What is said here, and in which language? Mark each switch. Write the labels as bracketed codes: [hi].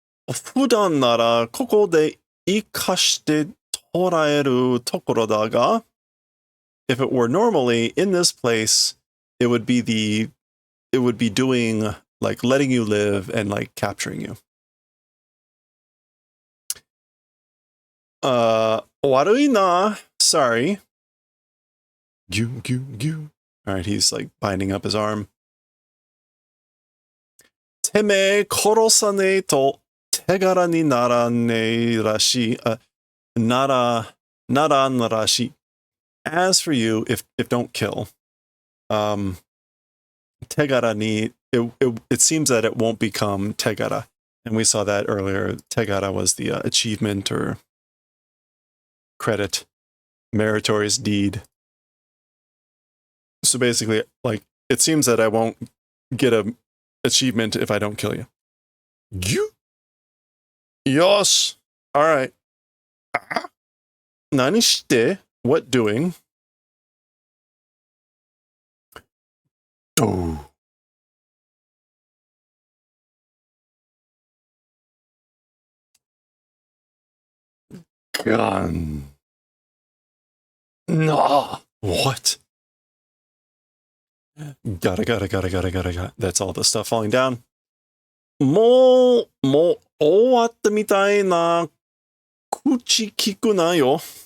[ja] 普段ならここで生かして捉えるところだが, [en] if it were normally in this place, it would be doing like letting you live and like capturing you. [ja] 悪いな. [en] Sorry. All right, he's like binding up his arm. [ja] てめえ殺さねえと手柄にならねえらしい。ならんらしい. [en] As for you, if don't kill, tegara ni, it seems that it won't become tegara. And we saw that earlier. Tegara was the achievement or credit, meritorious deed. So basically, like, it seems that I won't get an achievement if I don't kill you. Yosh! Alright. [ja] Nani shite? [en] What doing? Oh. Gun. No. What? Gotta. That's all the stuff falling down. [ja] もう終わったみたいな口聞くなよ.